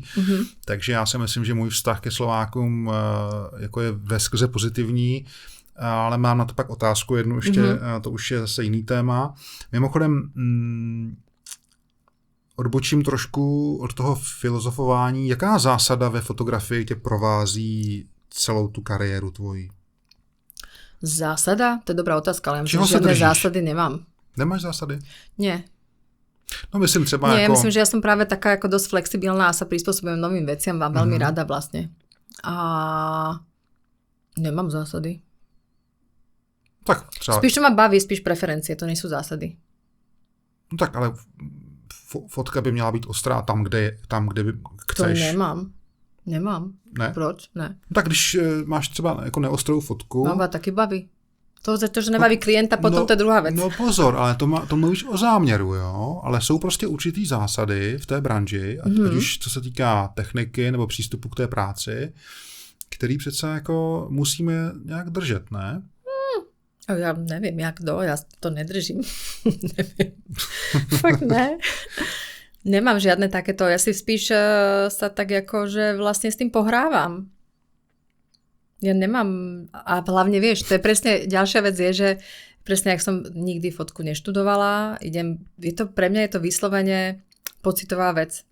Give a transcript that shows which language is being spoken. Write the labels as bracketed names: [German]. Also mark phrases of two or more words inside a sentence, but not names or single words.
[Czech] Takže já si myslím, že můj vztah ke Slovákům jako je veskrze pozitivní, ale mám na to pak otázku jednu ještě, to už je zase jiný téma. Mimochodem, odbočím trošku od toho filozofování. Jaká zásada ve fotografii tě provází celou tu kariéru tvoji? Zásada? [Slovak] To je dobrá otázka, ale ja žiadne zásady nemám. [Czech] Nemáš zásady? [Slovak] Nie. [Czech] No myslím třeba [Slovak] Nie, jako... myslím, že ja som práve taká ako dosť flexibilná a sa prispôsobujem novým veciam a veľmi rada vlastne. A nemám zásady. [Czech] Tak třeba... [Slovak] Spíš čo ma baví, spíš preferencie, to nie sú zásady. [Czech] No tak, ale fotka by měla být ostrá tam, kde by chceš. To nemám. Ne? Proč? Ne. No tak když máš třeba jako neostrou fotku... No, taky baví. To, že nebaví klienta, potom to je druhá věc. No pozor, ale to mluvíš o záměru, jo? Ale jsou prostě určitý zásady v té branži, ať už co se týká techniky nebo přístupu k té práci, který přece jako musíme nějak držet, ne? [Slovak] Ja neviem, jak ja to nedržím. Neviem. Fakt ne. Nemám žiadne takéto, ja si spíš sa tak ako, že vlastne s tým pohrávam. Ja nemám, a hlavne vieš, to je presne, ďalšia vec je, že presne, jak som nikdy fotku neštudovala, pre mňa je to vyslovene pocitová vec.